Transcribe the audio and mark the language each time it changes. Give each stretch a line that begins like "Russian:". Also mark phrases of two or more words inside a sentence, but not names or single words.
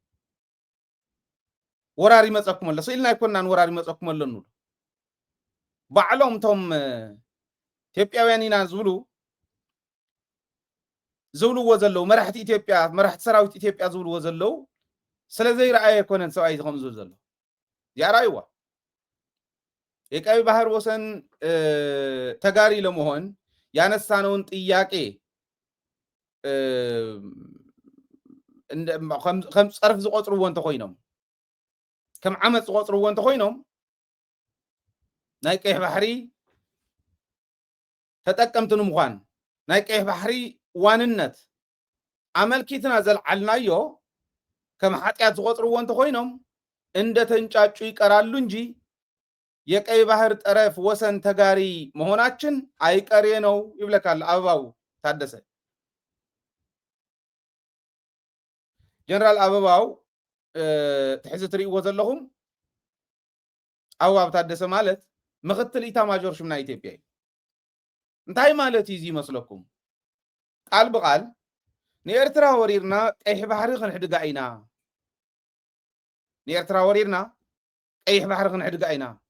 Tigrinya: ስኢልና ኣይኮናን ወራሪ መፀኩም ኣሎ ንብሉ ባዕሎም እቶም ኢትዮጵያውያን ኢና ዝብልዎ ዘለዉ መራሕቲ ኢትዮጵያ መራሕቲ ሰራዊት ኢትዮጵያ ዝብልዎ ዘለዉ ስለዘይረኣየ ኣይኮነን ሰብኣይ ከምኡ ዝብል ዘሎ እዚኣ ራእይዋ
Amharic: የቀይ ባህር ወሰን ተጋሪ ለመሆን ያነሳነውን ጥያቄ
Tigrinya: ከም ፀርፍ ዝቆፅርዎ እንተኮይኖም ከም ዓመፅ ዝቆፅርዎ እንተኮይኖም ናይ ቀይ ባህሪ ተጠቀምቲ ንምኳን ናይ ቀይ ባህሪ ዋንነት አመልኪትና ዘልዓልናዮ ከም ኃጢአት ዝቆጥርዎ እንተኮይኖም
Amharic: እንደ ተንጫጩ ይቀራሉ እንጂ የቀይ ባህር ጠረፍ ወሰን ተጋሪ መሆናችን አይቀሬ ነው ይብለካል አበባው ታደሰ።
Tigrinya: ጀነራል አበባው ትሕዚ ትሪእዎ ዘለኹም አበባው ታደሰ ማለት ምክትል ኢታማዦር ሹም ናይ ኢትዮጵያ እንታይ ማለት እዩ ይመስለኩም? ቃል በቃል ንኤርትራ ወሪርና ቀይሕ ባህሪ ክንሕድጋ ኢና ንኤርትራ ወሪርና ቀይሕ ባህሪ ክንሕድጋ ኢና